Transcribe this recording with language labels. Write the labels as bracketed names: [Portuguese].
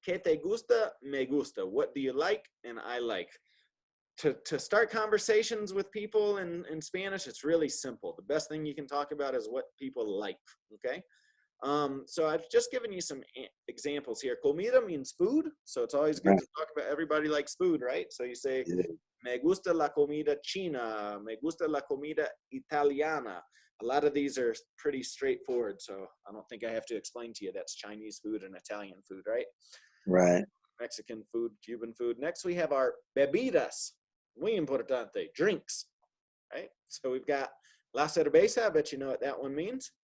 [Spanish] ¿Qué te gusta? Me gusta. [English] What do you like? And I like. To start conversations with people in Spanish, it's really simple. The best thing you can talk about is what people like, okay? So I've just given you some examples here. Comida means food, so it's always good to talk about everybody likes food, right? So you say, [Spanish] me gusta la comida china, me gusta la comida italiana. [English] A lot of these are pretty straightforward, so I don't think I have to explain to you that's Chinese food and Italian food, right? Right. Mexican food, Cuban food. Next we have our bebidas. [Spanish] Muy importante, [English] drinks, right? So we've got la cerveza, I bet you know what that one means.